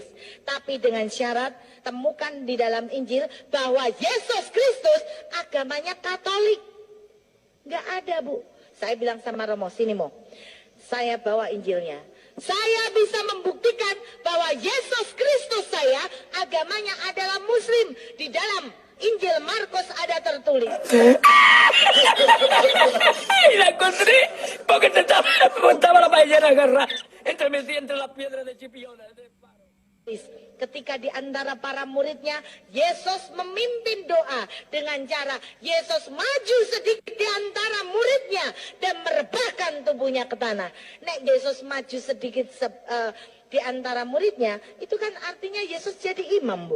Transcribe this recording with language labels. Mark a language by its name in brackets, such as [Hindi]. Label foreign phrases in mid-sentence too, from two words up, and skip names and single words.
[Indonesian] Tapi dengan syarat temukan di dalam Injil bahwa Yesus Kristus agamanya Katolik. Nggak ada, Bu. Saya bilang sama Romo, sini saya bawa Injilnya. Saya bisa membuktikan bahwa Yesus Kristus saya agamanya adalah Muslim. Di dalam Injil Markus ada tertulis. [Spanish] La encontré porque estaba la paellera agarrada entre las piedras de Chipiona. [Indonesian] Ketika di antara para muridnya, Yesus memimpin doa dengan cara Yesus maju sedikit di antara muridnya dan merebahkan tubuhnya ke tanah. Nek Yesus maju sedikit di antara muridnya, itu kan artinya Yesus jadi imam, Bu.